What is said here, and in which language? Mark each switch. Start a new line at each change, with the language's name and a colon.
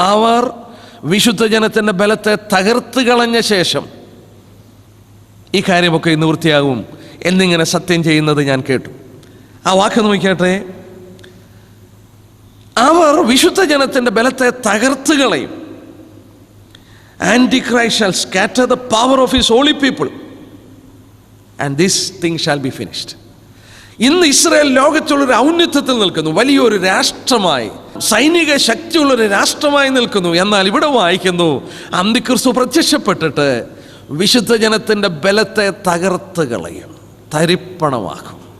Malayalam: അവർ വിശുദ്ധ ജനത്തിൻ്റെ ബലത്തെ തകർത്ത് കളഞ്ഞ ശേഷം ഈ കാര്യമൊക്കെ നിവൃത്തിയാകും എന്നിങ്ങനെ സത്യം ചെയ്യുന്നത് ഞാൻ കേട്ടു. ആ വാക്ക് നോക്കിയാട്ടെ. അവർ വിശുദ്ധ ജനത്തിൻ്റെ ബലത്തെ തകർത്ത് കളയും.
English: Antichrist shall scatter the power of his holy people and this thing shall be finished.
Malayalam: ഇന്ന് ഇസ്രായേൽ ലോകത്തുള്ളൊരു ഔന്നത്യത്തിൽ നിൽക്കുന്നു, വലിയൊരു രാഷ്ട്രമായി, സൈനിക ശക്തിയുള്ളൊരു രാഷ്ട്രമായി നിൽക്കുന്നു. എന്നാൽ ഇവിടെ വായിക്കുന്നു, അന്തിക്രിസ്തു പ്രത്യക്ഷപ്പെട്ടിട്ട് വിശുദ്ധ ജനത്തിൻ്റെ ബലത്തെ തകർത്ത് കളയും, തരിപ്പണമാക്കും.